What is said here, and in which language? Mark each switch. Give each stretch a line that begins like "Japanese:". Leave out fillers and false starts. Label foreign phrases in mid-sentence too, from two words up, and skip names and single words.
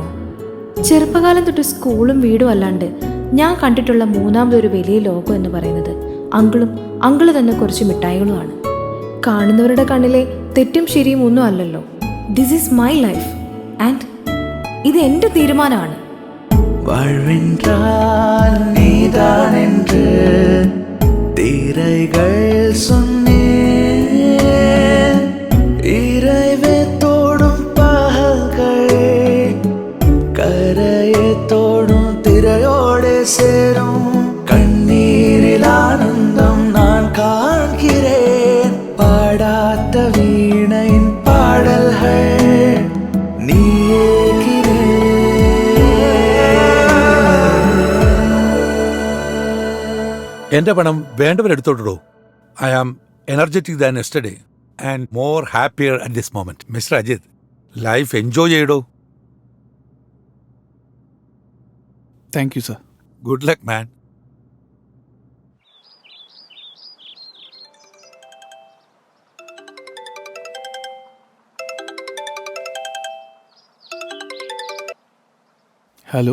Malayalam: ചെറുപ്പകാലം തൊട്ട് സ്കൂളും വീടും അല്ലാണ്ട് ഞാൻ കണ്ടിട്ടുള്ള മൂന്നാമതൊരു വലിയ ലോകം എന്ന് പറയുന്നത് അങ്കിള് തന്നെ കുറച്ച് മിഠായികളുമാണ്. കാണുന്നവരുടെ കണ്ണിലെ തെറ്റും ശരിയും ഒന്നും അല്ലല്ലോ.
English: this is my life and
Malayalam: ഇത് എൻ്റെ തീരുമാനമാണ്.
Tamil: வாழ்வென்றால் நீதான் என்று தீரைகள் சொன்னேன். இறைவே தோடும் பகல்கள் கரையை தோடும் திரையோடு சேரும். கண்ணீரில் ஆனந்தம் நான் காண்கிறேன். பாடாத்த வீணையின் பாடல்கள் நீ
Malayalam: എന്റെ പണം വേണ്ടവരെടുത്തോട്ടോ.
English: I am energetic than yesterday and more happier at this moment.
Malayalam: മിസ്റ്റർ അജിത്,
English: life enjoy
Malayalam: ചെയ്യടോ.
English: thank you sir. good luck man. ഹലോ